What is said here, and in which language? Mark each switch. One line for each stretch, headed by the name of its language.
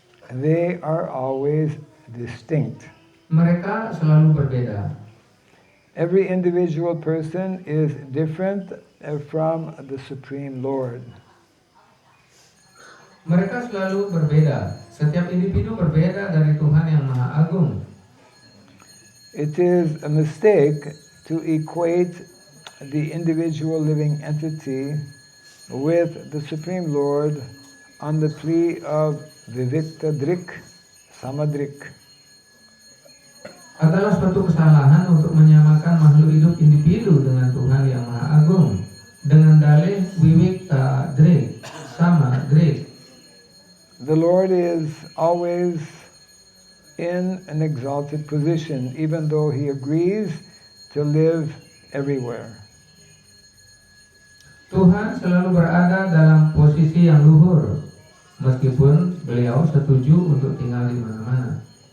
English: They are always distinct.
Indonesian: Mereka selalu berbeda.
English: Every individual person is different from the Supreme Lord.
Indonesian: Mereka selalu berbeda. Setiap individu berbeda dari Tuhan yang Maha Agung.
English: It is a mistake to equate the individual living entity with the Supreme Lord on the plea of Vivikta Drik, Samadrik.
Indonesian: Adalah suatu kesalahan untuk menyamakan makhluk hidup individu dengan Tuhan yang Maha Agung dengan dalih Vivikta Drik, Samadrik.
English: The Lord is always in an exalted position, even though He agrees to live everywhere.
Indonesian: Tuhan selalu berada dalam posisi yang luhur, meskipun beliau setuju untuk tinggal di mana-mana.